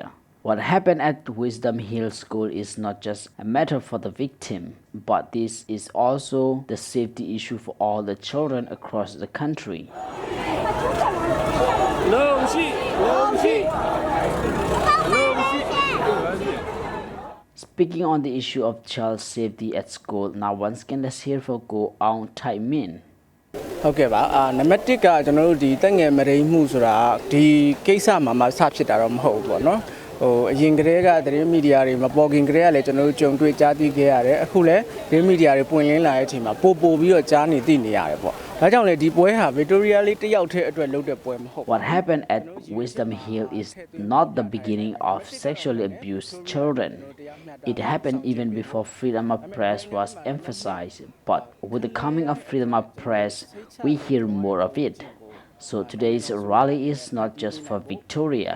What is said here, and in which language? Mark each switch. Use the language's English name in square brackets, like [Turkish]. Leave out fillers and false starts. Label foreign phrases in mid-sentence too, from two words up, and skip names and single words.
[English] What happened at Wisdom Hill School is not just a matter for the victim, but this is also the safety issue for all the children across the country. Speaking on the issue of child safety at school, now once again let's hear from Go On Tai Min. [Burmese] ဟုတ်ကဲ့ပါနံပါတ်1ကကျွန်တော်တို့ဒီတက်ငယ်မရိမှုဆိုတာဒီကိစ္စမှာမှစဖြစ်တာတော့မဟုတ်ဘူးပေါ့နော်အရင်ကတည်းကသတင်းမီဒီယာတွေမပေါ်ခင်ကတည်းကလည်းကျွန်တော်တို့ကြုံတွေ့ကြားသိခဲ့ရတယ်အခုလည်းသတင်းမီဒီယာတွေပွင့်လင်းလာတဲ့အချိန်မှာပို့ပြီးတော့ကြားနေသိနေရတယ်ပေါ့ဒါကြောင့်လေဒီပွဲဟာ Victoria လေးတစ်ယောက်တည်းအတွက်လုပ်တဲ့ပွဲမဟုတ် [English] What happened at Wisdom Hill is not the beginning of sexually abused children. It happened even before freedom of press was emphasized, but with the coming of freedom of press, we hear more of it. So today's rally is not just for Victoria.